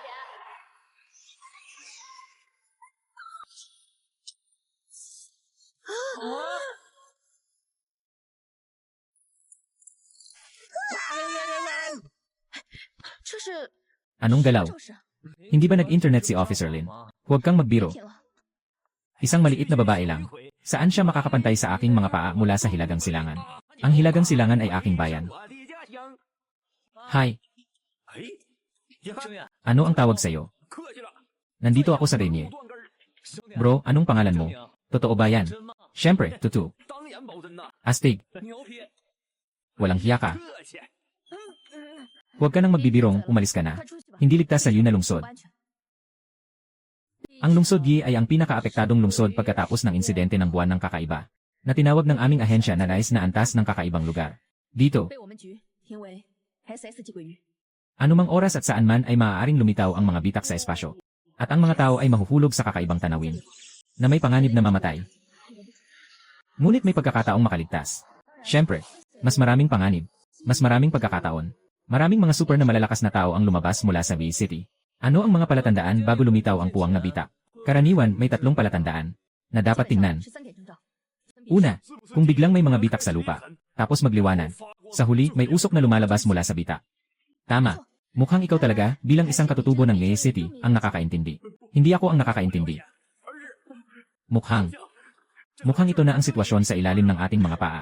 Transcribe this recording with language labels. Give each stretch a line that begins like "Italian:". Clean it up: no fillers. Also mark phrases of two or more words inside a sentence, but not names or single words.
Filipino: Anong galaw? Hindi ba nag-internet si Officer Lin? Huwag kang magbiro. Isang maliit na babae lang. Saan siya makakapantay sa aking mga paa mula sa Hilagang Silangan? Ang Hilagang Silangan ay aking bayan.
Chinese: 我的家乡。
Filipino: Hi,
Chinese: 哎，呀，兄弟，
Filipino: ano ang tawag sa'yo?
Chinese: 客气了。
Filipino: Nandito ako sa Renye.
Chinese: 断根儿。兄弟，
Filipino: Bro, anong pangalan mo?
Chinese: 证明
Filipino: Totoo ba yan?
Chinese: 真吗？
Filipino: Siyempre, Tutu.
Chinese: 当眼保真呐，
Filipino: Astig,
Chinese: 牛皮，
Filipino: walang hiya ka.
Chinese: 客气。
Filipino: Huwag ka nang magbibirong, umalis ka na. Hindi ligtas sa Yun na lungsod. Ang lungsod Yi ay ang pinakaapektadong lungsod pagkatapos ng insidente ng buwan ng kakaiba, na tinawag ng aming ahensya na nais na antas ng kakaibang lugar. Dito,
Chinese: 被我们局评为 SS 寄鬼鱼。
Filipino: anumang oras at saan man ay maaaring lumitaw ang mga bitak sa espasyo. At ang mga tao ay mahuhulog sa kakaibang tanawin, na may panganib na mamatay. Ngunit may pagkakataong makaligtas. Siyempre, mas maraming panganib, mas maraming pagkakataon. Maraming mga super na malalakas na tao ang lumabas mula sa V City. Ano ang mga palatandaan bago lumitaw ang puwang na bitak? Karaniwan, may tatlong palatandaan na dapat tingnan.
Chinese: 是3点征兆。
Filipino: Una, kung biglang may mga bitak sa lupa, tapos magliwanag. Sa huli, may usok na lumalabas mula sa bitak. Tama. Mukhang ikaw talaga, bilang isang katutubo ng Leyte City, ang nakakaintindi. Hindi ako ang nakakaintindi. Mukhang. Mukhang ito na ang sitwasyon sa ilalim ng ating mga paa.